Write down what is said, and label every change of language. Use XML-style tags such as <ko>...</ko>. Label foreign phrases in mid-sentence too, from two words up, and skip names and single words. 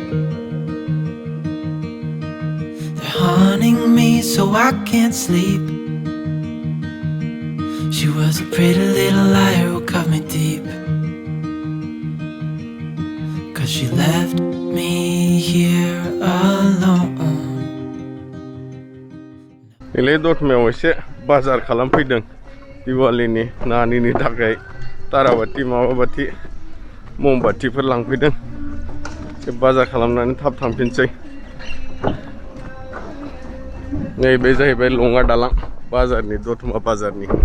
<en>They're haunting me so I can't sleep. She was a pretty little liar who cut me deep, 'cause she left me here alone.</en> <brx>Nilai dot mew एसे बाजार खालामफैदों दिवालीनि नानिनि थाखाय ताराबाति माबाबाति ममबातिफोर लांफैदों एसे बाजार खालामनानै थाब थांफिनसै नैबे जाहैबाय लङा दालां बाजारनि दतमा बाजारनि</brx>